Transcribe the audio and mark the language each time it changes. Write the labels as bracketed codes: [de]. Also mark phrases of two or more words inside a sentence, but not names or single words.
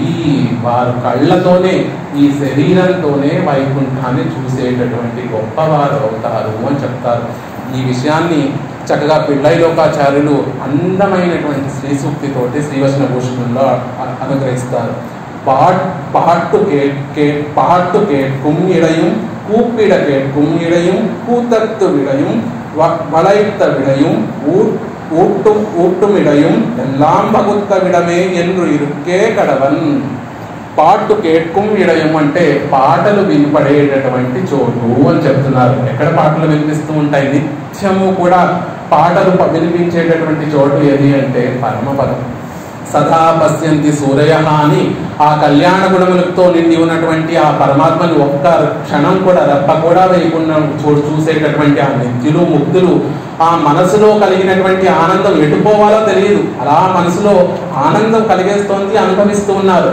[te] వారు కళ్ళతోనే ఈ శరీరంతోనే వైకుంఠాన్ని చూసేటటువంటి గొప్పవారు అవుతారు అని చెప్తారు. ఈ విషయాన్ని చక్కగా పిళ్ళైలోకాచార్యులు అందమైనటువంటి శ్రీ సూక్తితోటి శ్రీవచన భూషణంలో అనుగ్రహిస్తారు. [ta] பாட்டு கேட்கும் இடையும் கூப்பிட கேட்கும் இடையும் கூத்தத்து விடையும் வளைத்த விடையும் ஊட்டும் இடையும் எல்லாம் வகுத்த விடமே என்று இருக்கே கடவன். பாட்டு கேட்கும் இடமும் [te] అంటే పాటలు వినపడేటటువంటి చోటు అని చెప్తున్నారు. ఎక్కడ పాటలు వినిపిస్తూ ఉంటాయి? నిత్యము కూడా పాటలు వినిపించేటటువంటి చోటు ఏది అంటే పరమపదం. [sa] सदा पश्यन्ति सूरयः [te] అని ఆ కళ్యాణ గుణములతో నిండి ఉన్నటువంటి ఆ పరమాత్మని ఒక్క క్షణం కూడా రెప్ప కూడా వేయకుండా చూసేటటువంటి ఆ నిత్యులు ముక్తులు ఆ మనసులో కలిగినటువంటి ఆనందం ఎటుపోవాలో తెలియదు, అలా మనసులో ఆనందం కలిగేస్తోంది, అనుభవిస్తూ ఉన్నారు.